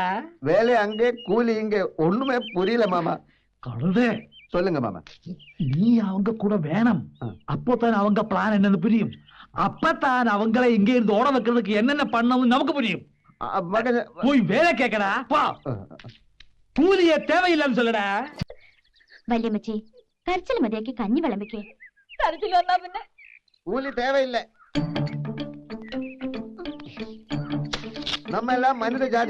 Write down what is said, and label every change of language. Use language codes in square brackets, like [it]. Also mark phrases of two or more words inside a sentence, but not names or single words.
[ta] வேலை அங்கே, கூலி இங்க, ஒண்ணுமே புரியல மாமா. கழுதே, சொல்லுங்க மாமா. நீ அவங்க கூட வேணும். அப்போதான் அவங்க பிளான் என்னன்னு புரியும். அப்பதான் அவங்களை இங்க இருந்து ஓட வைக்கிறதுக்கு என்னென்ன பண்ணணும் நமக்கு புரியும். போய் வேலை கேட்கடா. பா, கூலிய தேவையில்லைன்னு சொல்லடா. [ml] വല്യമ്മച്ചി, കരച്ചിൽ മതിയാക്കി കഞ്ഞി വിളമ്പിക്കേ. കരച്ചിൽ വന്നാ പിന്നെ [ta] கூலி தேவையில்லை. நம்ம எல்லாம் மனித ஜாதி.